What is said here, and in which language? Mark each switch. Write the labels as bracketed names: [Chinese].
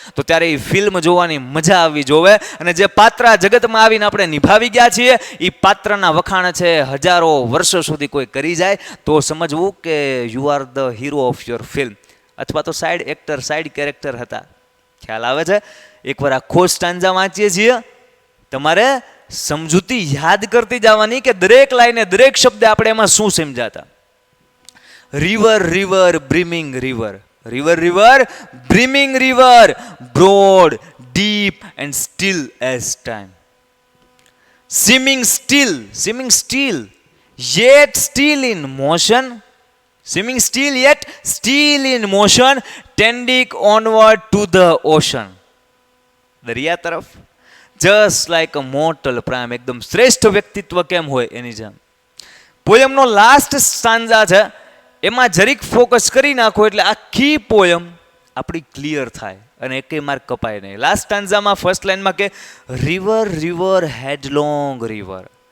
[Gujarati] તો ત્યારે એ ફિલ્મ જોવાની મજા આવવી જોવે, અને જે પાત્ર આ જગતમાં આવીને આપણે નિભાવી ગયા છીએ એ પાત્રના વખાણ છે હજારો વર્ષો સુધી કોઈ કરી જાય તો સમજવું કે you are the hero of your film, અથવા તો સાઈડ એક્ટર, સાઈડ કેરેક્ટર હતા. ખ્યાલ આવે છે? એકવાર આખો સ્ટાન્જા વાંચીએ છીએ, તમારે સમજૂતી યાદ કરતી જવાની કે દરેક લાઈને, દરેક શબ્દ આપણે એમાં શું સમજાતા. [English] river river brimming river, river river brimming river, broad deep and still as time, seeming still yet still in motion, seeming still yet still in motion, tending onward to the ocean, [Gujarati] દરિયા તરફ. [English] just like a mortal prime, [Gujarati] એકદમ શ્રેષ્ઠ વ્યક્તિત્વ કેમ હોય એની જેમ. પોયમનો last stanza છે, એમાં જરીક ફોકસ કરી નાખો એટલે આખી પોયમ આપણી ક્લિયર થાય અને એકેય માર્ક કપાય નહીં. લાસ્ટ સ્ટાન્ઝામાં ફર્સ્ટ લાઈનમાં કે રિવર રિવર હેડલોંગ રિવર.